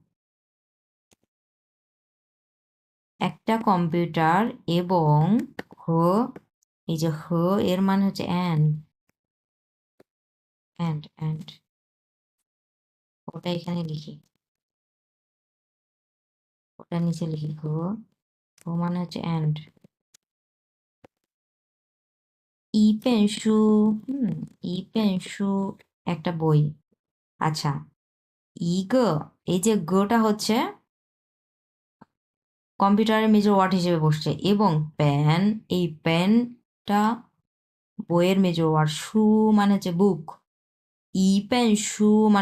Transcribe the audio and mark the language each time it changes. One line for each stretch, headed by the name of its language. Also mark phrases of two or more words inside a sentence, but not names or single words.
Bangla: একটা কম্পিউটার এবং হ এই যে হ এর মানে হচ্ছে and ওটা এখানে লিখি ওটা নিচে লিখি হ মানে হচ্ছে and
Chinese: 一本书 一本书
Bangla: একটা বই আচ্ছা ইগ এই যে গটা হচ্ছে কম্পিউটারের
English: major word
Bangla: হিসেবে বসছে এবং এই পেনটা বইয়ের
English: major word
Bangla: শু মানে হচ্ছে বুক শু মানে